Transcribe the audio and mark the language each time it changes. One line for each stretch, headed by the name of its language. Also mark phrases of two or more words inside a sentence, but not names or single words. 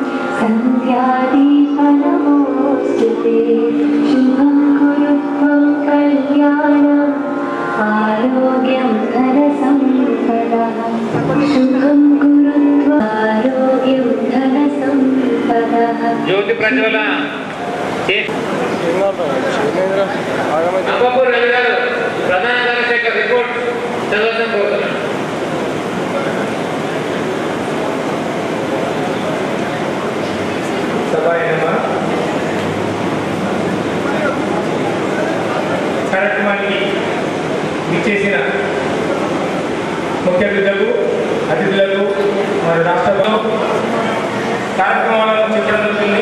Sanskrit: संध्यादीपनमोस्तुते शुभं कुरु त्वं कल्याणम् आरोग्यं धनसम्पदः शुभं कुरु त्वम् आरोग्यं धनसम्पदः
Telugu: జ్యోతి ప్రజ్వలన అంబపూర్ రవి గారు ప్రధాన కార్యశాఖ రిపోర్ట్ చదవడం కోరుతున్నాను. కార్యక్రమానికి విచ్చేసిన ముఖ్య అతిథులకు మరి రాష్ట్రంలో కార్యక్రమాలను చెప్పడం జరుగుతుంది.